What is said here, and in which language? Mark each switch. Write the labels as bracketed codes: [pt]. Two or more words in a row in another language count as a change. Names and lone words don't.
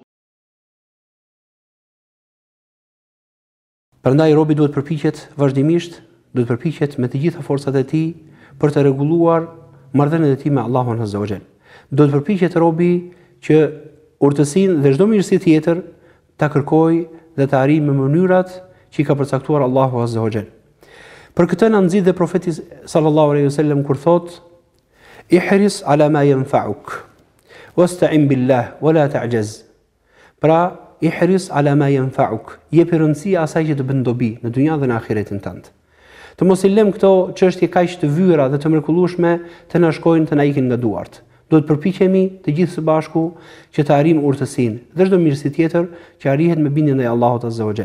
[sq] Prandaj robi duhet përpiqet vazhdimisht, duhet përpiqet me të gjitha forcat e tij për të rregulluar marrëdhëniet e tij me Allahun [ar] عز وجل. [sq] Do të përpiqet robi që urtësinë dhe çdo mirësi tjetër ta kërkojë dhe ta arrijë me mënyrat që i ka përcaktuar Allahu [ar] عز وجل. [sq] Për këtë na nxit dhe profeti [ar] صلى الله عليه وسلم [sq] kur thot: [ar] "احرص على ما ينفعك واستعن بالله ولا تعجز." [sq] Pra, [ar] احرص على ما ينفعك, [sq] jepi rëndësi asaj që të bën dobi në dynjën dhe në ahiretin tënd. Të mos i lëm këto çështje kaq të vyra dhe të mrekullueshme të na shkojnë të na ikin nga duart. Do të përpiqemi të gjithë së bashku që të arrijmë urtësinë dhe çdo mirësi tjetër që arrihet me bindjen ndaj Allahut [ar] عز وجل.